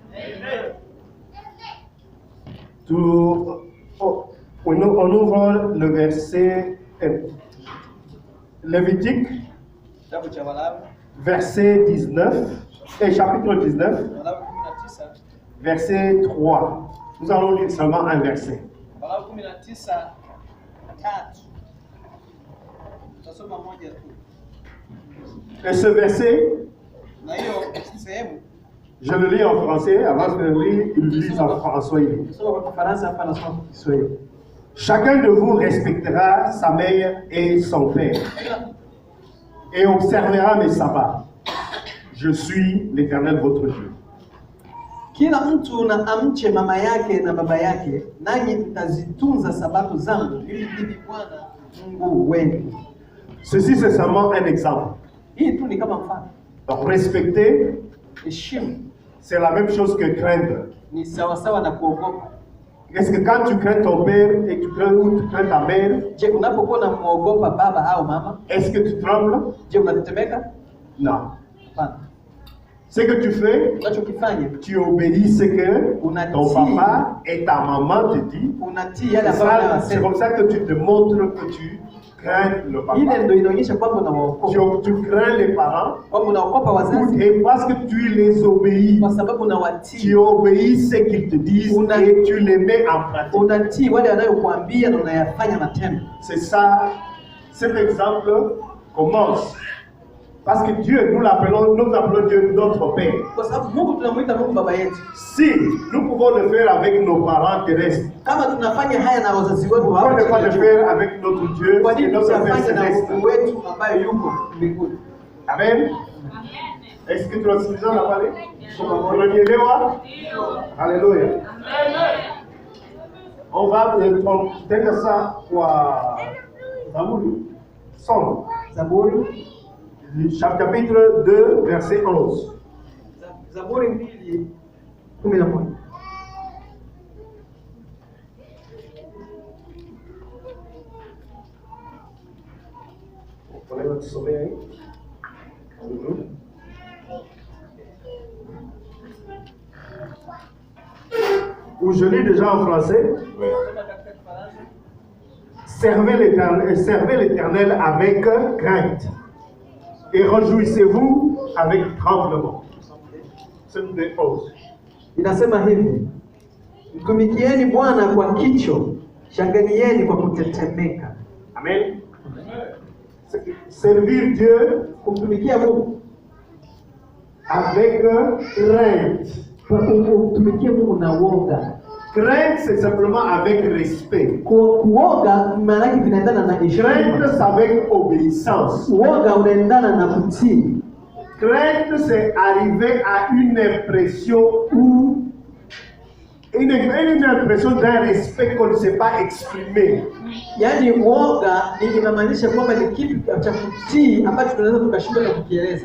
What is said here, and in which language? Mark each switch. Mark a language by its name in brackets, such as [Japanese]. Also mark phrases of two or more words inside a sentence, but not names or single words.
[French] On ouvre le verset Lévitique, verset 19. Et chapitre 19, [Swahili] Walawi 19 [French] verset 3. Nous allons lire seulement un verset. [Swahili] Walawi 19:3. Tutasoma moja tu. [French] Et ce verset, [Swahili] Na hiyo sehemu [French] je le lis en français, avant que il le lise en swahili. [Swahili] tusoma kwa Kifaransa hapa na soma kwa Kiswahili. [French] Chacun de vous respectera sa mère et son père, et observera mes sabbats. Je suis l'Éternel votre Dieu. [Swahili] Kila mtu na amche mama yake na baba yake, nanyi mtazitunza sabato zangu, ili mimi Bwana Mungu wenu. [French] Ceci, c'est seulement un exemple. [Swahili] Hii tu ni kama mfano. [French] Donc, respecter, [Swahili] Heshima [French] c'est la même chose que craindre. [Swahili] ni sawasawa na kuogopa. [French] Est-ce que quand tu crains ton père et tu crains ta mère, [Swahili] Je, unapokuwa unamwogopa baba au mama, [French] est-ce que tu trembles? [Swahili] je unatetemeka? [French] Non. [Swahili] Hapana. [French] Ce que tu fais, [Swahili] Unachokifanya [French] tu obéis ce que ton [Swahili] Unatii. [French] papa et ta maman te disent. [Swahili] unatii yale [French] Et [Swahili] ambayo [French] ça, c'est [Swahili] anasema. [French] comme ça que tu te montres que tu crains le papa. [Swahili] Ile ndio inaonyesha kwamba unawaogopa, [French] Tu crains les parents [Swahili] kwamba unaogopa wazazi [French] et parce que tu les obéis. [Swahili] kwa sababu [French] Tu [Swahili] unawatii, [French] obéis ce qu'ils te disent et tu les mets en pratique. [Swahili] unatii wale wanayokuambia na unayafanya matendo. [French] C'est ça, cet exemple commence. Parce que Dieu, nous appelons Dieu notre Père. [Swahili] Kwa sababu Mungu tunamuita Mungu baba yetu. [French] Si nous pouvons le faire avec nos parents terrestres, [Swahili] Kama tunafanya haya na wazazi wetu [French] pourquoi ne pas le [Swahili] hapa, [French] faire avec notre Dieu [Swahili] kwa [French] et [Swahili] nini [French] notre Père [Swahili] tusifanye na [French] céleste? [Swahili] Mungu wetu ambaye yuko mbinguni? [French] Amen. Est-ce que [Swahili] tunasikilizana pale? Unanielewa? Haleluya. [French] On va tenda ça [Swahili] kwa Zaburi. [French] Somme. [Swahili] Zaburi [French] Chapitre 2, verset 11. [Swahili] Zaburi 2:11. [French] Prenez votre sommeil. Ou je lis déjà en français. Servez l'Éternel avec crainte et réjouissez-vous avec tremblement. C'est une des choses. [Swahili] Inasema hivi: mtumikieni Bwana kwa kicho, shangilieni kwa kutetemeka. [French] Amen. Servir Dieu [Swahili] Kumtumikia Mungu [French] avec crainte. [Swahili] kumtumikia Mungu na woga. [French] Crainte, c'est simplement avec respect. [Swahili] Kuoga maana yake vinaendana na heshima. [French] Crainte, c'est avec obéissance. [Swahili] Woga unaendana na kutii. [French] Crainte, c'est arriver à une impression où une impression d'un respect qu'on ne sait pas exprimer. [Swahili] Yaani woga inamaanisha kwamba ni kitu cha kutii ambacho tunaweza tukashindwa kukieleza.